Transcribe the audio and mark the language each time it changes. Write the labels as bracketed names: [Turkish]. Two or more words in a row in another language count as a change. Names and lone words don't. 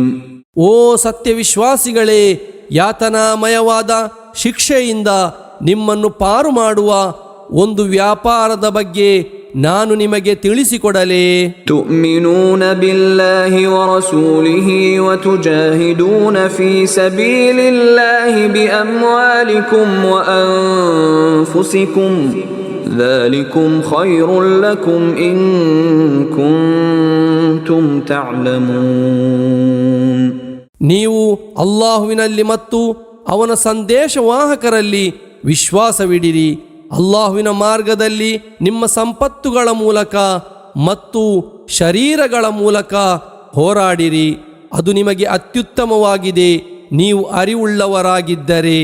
[Kannada] ಓ ಸತ್ಯವಿಶ್ವಾಸಿಗಳೇ, ಯಾತನಾಮಯವಾದ ಶಿಕ್ಷೆಯಿಂದ ನಿಮ್ಮನ್ನು ಪಾರು ಮಾಡುವ ಒಂದು ವ್ಯಾಪಾರದ ಬಗ್ಗೆ ನಾನು ನಿಮಗೆ ತಿಳಿಸಿಕೊಡಲೇ. [Arabic] تؤمنون بالله ورسوله وتجاهدون في سبيل الله بأموالكم وأنفسكم ذلكم خير لكم إن كنتم تعلمون. [Kannada] ನೀವು ಅಲ್ಲಾಹುವಿನಲ್ಲಿ ಮತ್ತು ಅವನ ಸಂದೇಶವಾಹಕರಲ್ಲಿ ವಿಶ್ವಾಸವಿಡಿರಿ. ಅಲ್ಲಾಹುವಿನ ಮಾರ್ಗದಲ್ಲಿ ನಿಮ್ಮ ಸಂಪತ್ತುಗಳ ಮೂಲಕ ಮತ್ತು ಶರೀರಗಳ ಮೂಲಕ ಹೋರಾಡಿರಿ. ಅದು ನಿಮಗೆ ಅತ್ಯುತ್ತಮವಾಗಿದೆ, ನೀವು ಅರಿವುಳ್ಳವರಾಗಿದ್ದರೆ.